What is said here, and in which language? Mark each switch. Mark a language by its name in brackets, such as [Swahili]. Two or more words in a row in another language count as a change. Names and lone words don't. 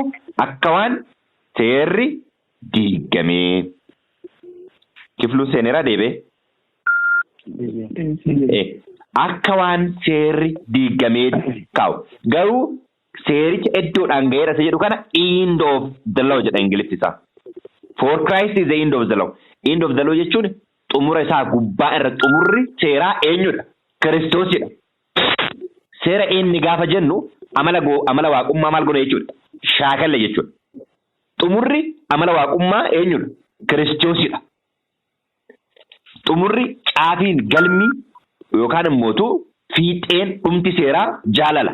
[Oromo] Akka waan seerri diigamee. Kifluun seeneraa deebee? Akka waan seerri diigamee kaa'u. Garuu seericha iddoodhaan ga'eera isa jedhu kana [English] end of the law [Oromo] jedha Ingiliffi isaa. [English] For Christ is the end of the law. End of the law [Oromo] jechuun xumura isaa gubbaa irra xumurri seeraa eenyudha? Kiristoosidha. Seera inni gaafa jennu amala waaqummaa maal godha jechuudha? Shaakalla jechuudha. Xumurri amala waaqummaa eenyudha? Kiristoosidha. Xumurri caafiin galmi yookaan immoo fiixeen dhumti seeraa jaalala.